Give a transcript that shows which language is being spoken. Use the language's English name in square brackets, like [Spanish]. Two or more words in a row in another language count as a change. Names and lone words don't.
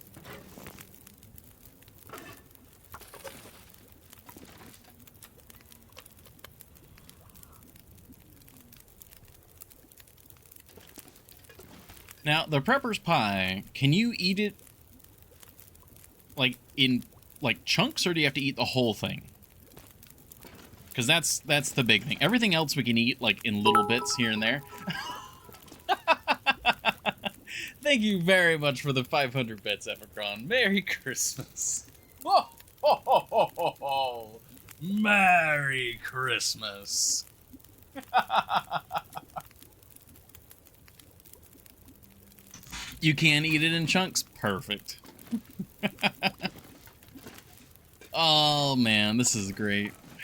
[English] Now, the prepper's pie, can you eat it like in like chunks, or do you have to eat the whole thing? Because that's the big thing. Everything else we can eat like in little bits here and there. Thank you very much for the 500 bits, Epicron. Merry Christmas. Oh, ho, ho, ho, ho, ho. Merry Christmas. You can eat it in chunks? Perfect. Oh, man, this is great.